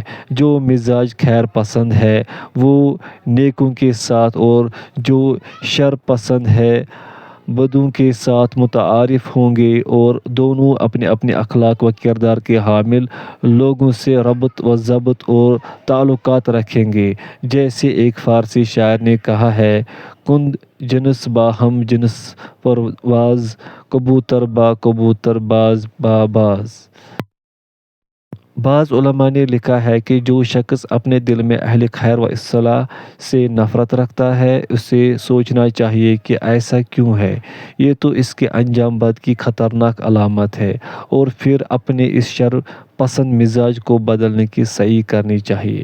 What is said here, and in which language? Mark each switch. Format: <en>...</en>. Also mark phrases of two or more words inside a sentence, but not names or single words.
<ur>جو مزاج خیر پسند ہے وہ نیکوں کے ساتھ، اور جو شر پسند ہے بدوں کے ساتھ متعارف ہوں گے اور دونوں اپنے اپنے اخلاق و کردار کے حامل لوگوں سے ربط و ضبط اور تعلقات رکھیں گے۔ جیسے ایک فارسی شاعر نے کہا ہے،</ur> <fa>کند جنس با ہم جنس پرواز، کبوتر با کبوتر باز با باز۔</fa> <ur>بعض علماء نے لکھا ہے کہ جو شخص اپنے دل میں اہل خیر و اصلاح سے نفرت رکھتا ہے، اسے سوچنا چاہیے کہ ایسا کیوں ہے۔ یہ تو اس کے انجام بد کی خطرناک علامت ہے، اور پھر اپنے اس شر پسند مزاج کو بدلنے کی سعی کرنی چاہیے۔</ur>